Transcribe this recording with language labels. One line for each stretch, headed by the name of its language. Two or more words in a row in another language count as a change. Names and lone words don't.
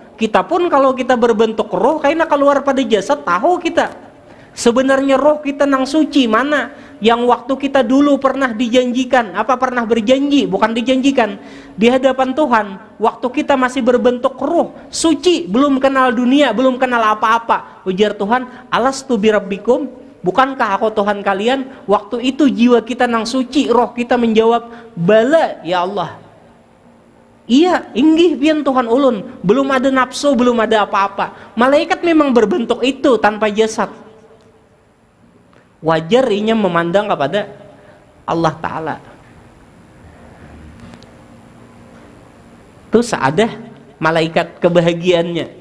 Indonesian: Kita pun kalau kita berbentuk roh, karena keluar pada jasad, tahu kita sebenarnya roh kita nang suci mana, yang waktu kita dulu pernah dijanjikan, pernah berjanji, bukan dijanjikan, di hadapan Tuhan, waktu kita masih berbentuk roh, suci, belum kenal dunia, belum kenal apa-apa. Ujar Tuhan,
Arabic: ألست بربكم,
Indonesian: bukankah aku Tuhan kalian? Waktu itu jiwa kita nang suci, roh kita menjawab,
Arabic: بلى يا الله.
Indonesian: Iya,
Banjar: inggih pian Tuhan ulun,
Indonesian: belum ada nafsu, belum ada apa-apa. Malaikat memang berbentuk itu tanpa jasad. Wajar inya memandang kepada Allah Ta'ala. Itu saadah malaikat kebahagiaannya.